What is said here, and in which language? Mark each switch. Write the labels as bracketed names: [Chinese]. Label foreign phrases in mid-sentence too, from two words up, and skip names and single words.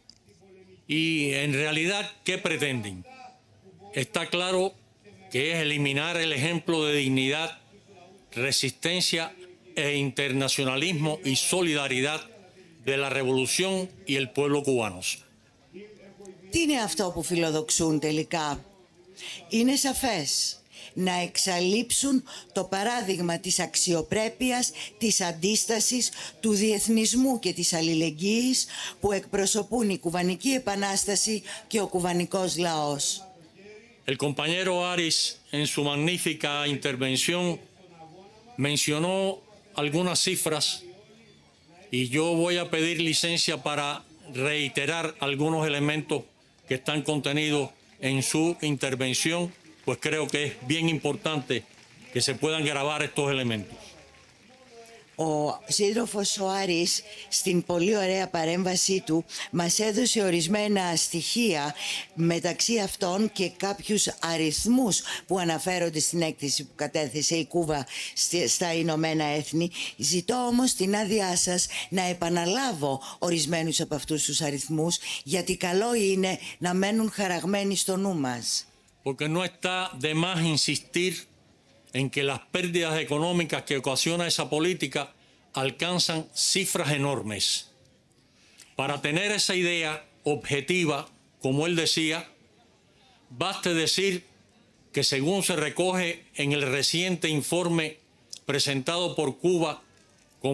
[Spanish] Y en realidad, ¿qué pretenden? Está claro que es eliminar el ejemplo de dignidad, resistencia e internacionalismo y solidaridad de la revolución y el pueblo cubanos. [Greek] Τι είναι αυτό που φιλοδοξούν τελικά? Είναι σαφές. Να εξαλείψουν το παράδειγμα της αξιοπρέπειας, της αντίστασης, του διεθνισμού και της αλληλεγγύης που εκπροσωπούν η Κουβανική Επανάσταση και ο κουβανικός λαός. [Spanish] El compañero Aris, en su magnífica intervención, mencionó algunas cifras y yo voy a pedir licencia para reiterar algunos elementos que están contenidos en su intervención, pues creo que es bien importante que se puedan grabar estos elementos. [Greek] Ο σύντροφος ο Άρης στην πολύ ωραία παρέμβασή του μας έδωσε ορισμένα στοιχεία, μεταξύ αυτών και κάποιους αριθμούς που αναφέρονται στην έκθεση που κατέθεσε η Κούβα στα Ηνωμένα Έθνη. Ζητώ όμως την άδειά σας να επαναλάβω ορισμένους από αυτούς τους αριθμούς, γιατί καλό είναι να μένουν χαραγμένοι στο νου μας. [Spanish] Porque no está de más insistir en que las pérdidas económicas que ocasiona esa política alcanzan cifras enormes. Para tener esa idea objetiva, como él decía, baste decir que según se recoge en el reciente informe presentado por Cuba con